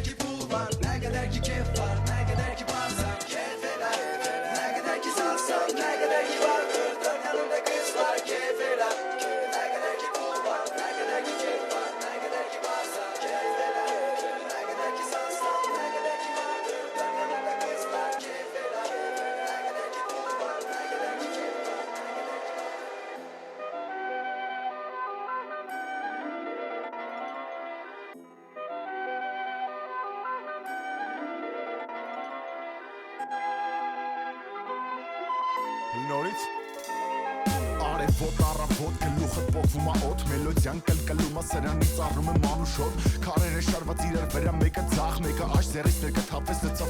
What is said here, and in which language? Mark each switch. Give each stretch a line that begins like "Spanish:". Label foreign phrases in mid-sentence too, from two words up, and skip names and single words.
Azerbaijani: ki pul var Nə qədər ki keyf var Nə qədər ki varsan Keyf elə Nə qədər ki sansan Nə qədər ki vardır Dörd yanında qızlar Keyf elə Nə qədər ki pul var Nə qədər ki keyf var Nə qədər ki varsan Keyf elə Nə qədər ki sansan Nə qədər ki vardır Dörd yanında qızlar Keyf elə Nə qədər ki pul var Nə qədər ki keyf var
Armenian: Նորից Արևոտ առավոտ գլուխը պոկվում ա օդ Մելոդյան կլկլում ա սրանից առում եմ անուշոտ Քարերը շարված իրար վրա մեկը ձախ Մեկը աշ ձերից մեկը թափվեց լծավ